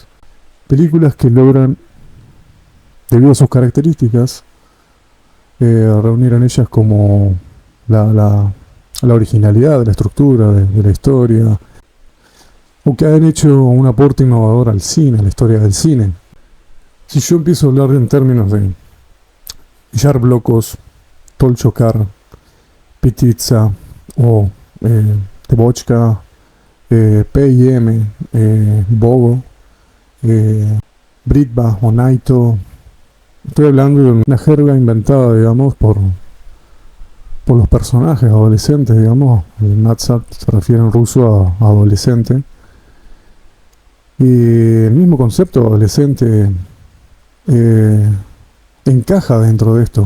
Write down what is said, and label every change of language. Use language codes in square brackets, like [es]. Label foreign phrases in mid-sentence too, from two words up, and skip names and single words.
[es] Películas que logran, debido a sus características, reunir en ellas como la originalidad de la estructura, de la historia, o que han hecho un aporte innovador al cine, a la historia del cine. Si yo empiezo a hablar en términos de Jarblokos, Tolchokar, Pititsa o Tebochka, P&M, Bogo, Britba o Naito, estoy hablando de una jerga inventada, digamos, por los personajes adolescentes, digamos. El Natsat se refiere en ruso a adolescente. Y el mismo concepto adolescente encaja dentro de esto.